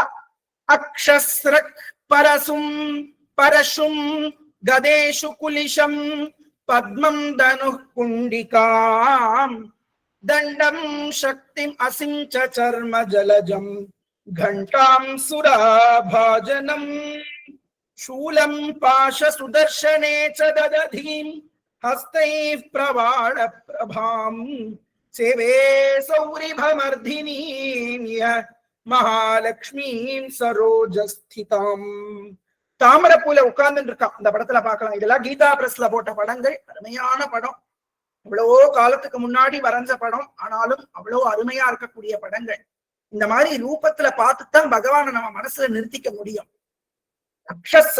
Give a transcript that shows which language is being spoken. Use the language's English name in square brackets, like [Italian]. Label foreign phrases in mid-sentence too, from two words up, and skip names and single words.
[Sanskrit] अक्षस्रक् परशुं परशुं गदेषु कुलिशं पद्मं धनु कुण्डिकां दण्डं शक्तिं असिञ्च चर्म जलजं घण्टां सुराभाजनम् शूलम पाश सुदर्शने च ददधीं हस्तैः प्रवाळ प्रभां सेवे सौरिभमर्धिनीं महालक्ष्मीं सरोजस्थितां. [Tamil] தாமரப்பூல உட்கார்ந்து இருக்கா. இந்த படத்துல பாக்கலாம். இதெல்லாம் கீதா பிரஸ்ல போட்ட படங்கள். அருமையான படம். அவ்வளவோ காலத்துக்கு முன்னாடி வரைஞ்ச படம், ஆனாலும் அவ்வளவு அருமையா இருக்கக்கூடிய படங்கள். இந்த மாதிரி ரூபத்துல பார்த்துத்தான் பகவானை நம்ம மனசுல நிறுத்திக்க முடியும்.